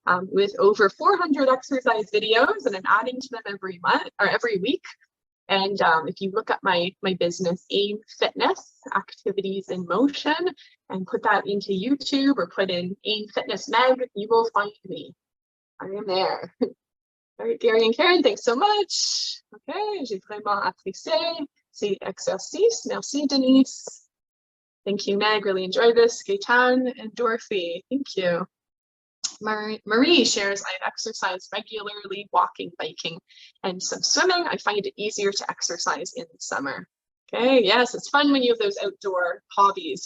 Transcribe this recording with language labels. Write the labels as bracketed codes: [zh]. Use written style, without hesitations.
[en] with over 400 exercise videos, and I'm adding to them every month or every week. And if you look at my business, AIM Fitness, Activities in Motion, and put that into YouTube or put in AIM Fitness Meg, you will find me. I am there. All right, Gary and Karen, thanks so much. [fr] Okay, j'ai vraiment apprécié ces exercices. [en] Merci, Denise. Thank you, Meg. Really enjoyed this. Gaetan and Dorothy, thank you. Marie shares, I've exercised regularly, walking, biking, and some swimming. I find it easier to exercise in the summer. Okay, yes, it's fun when you have those outdoor hobbies.